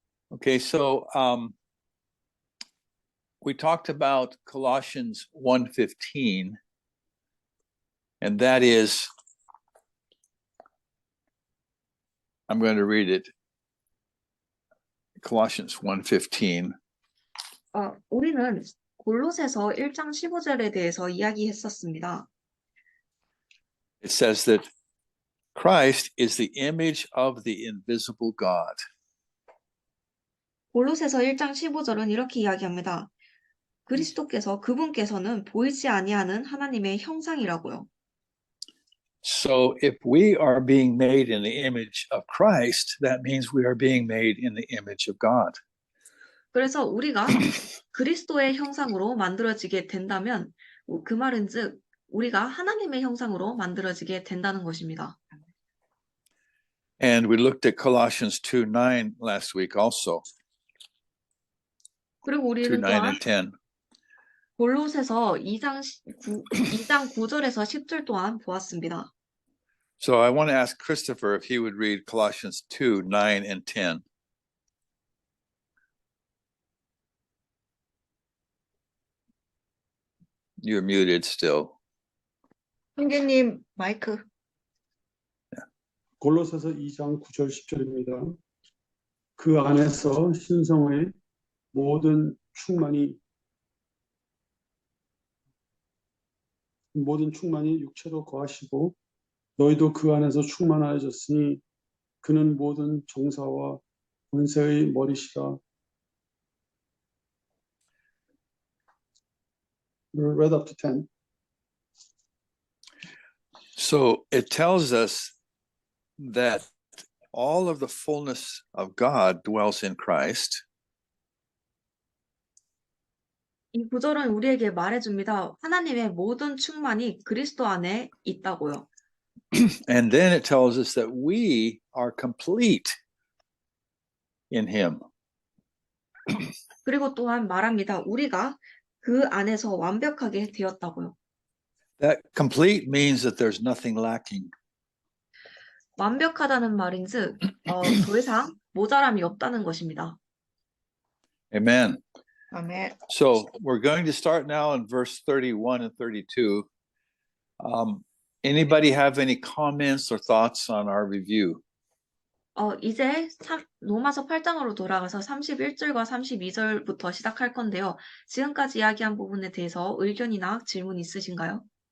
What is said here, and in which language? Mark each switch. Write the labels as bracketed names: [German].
[English] Okay, so we talked about Colossians 1:15, and that is, I'm going to read it. Colossians 1:15. [Korean] 우리는 골로새서 1장 15절에 대해서 이야기했었습니다. [English] It says that Christ is the image of the invisible God. [Korean] 골로새서 1장 15절은 이렇게 이야기합니다. 그분께서는 보이지 아니하는 하나님의 형상이라고요. [English] So if we are being made in the image of Christ, that means we are being made in the image of God. [Korean] 그래서 우리가 그리스도의 형상으로 만들어지게 된다면 그 말은즉 우리가 하나님의 형상으로 만들어지게 된다는 것입니다. [English] And we looked at Colossians 2:9 last week also. [Korean] 그리고 [English] 2:9 [Korean] 우리는 또한 [English] and 10. [Korean] 골로새서 2장 9절에서 10절 또한 보았습니다. [English] So I want to ask Christopher if he would read Colossians 2:9 and 10. You're muted still. [Korean] 형제님 마이크. 골로새서 2장 9절 10절입니다. 그 안에서 신성의 모든 충만이 육체로 거하시고 너희도 그 안에서 충만하여졌으니 그는 모든 정사와 권세의 머리시라. [English] Read up to 10. So it tells us that all of the fullness of God dwells in Christ. [Korean] 이 구절은 우리에게 말해줍니다. 하나님의 모든 충만이 그리스도 안에 있다고요. [English] And then it tells us that we are complete in him. [Korean] 그리고 또한 말합니다. 우리가 그 안에서 완벽하게 되었다고요. [English] That complete means that there's nothing lacking. [Korean] 완벽하다는 말인즉 더 이상 모자람이 없다는 것입니다. [English] Amen. [Korean] 아멘. [English] So we're going to start now in verse 31 and 32. Anybody have any comments or thoughts on our review? [Korean] 이제 로마서 8장으로 돌아가서 31절과 32절부터 시작할 건데요. 지금까지 이야기한 부분에 대해서 의견이나 질문 있으신가요?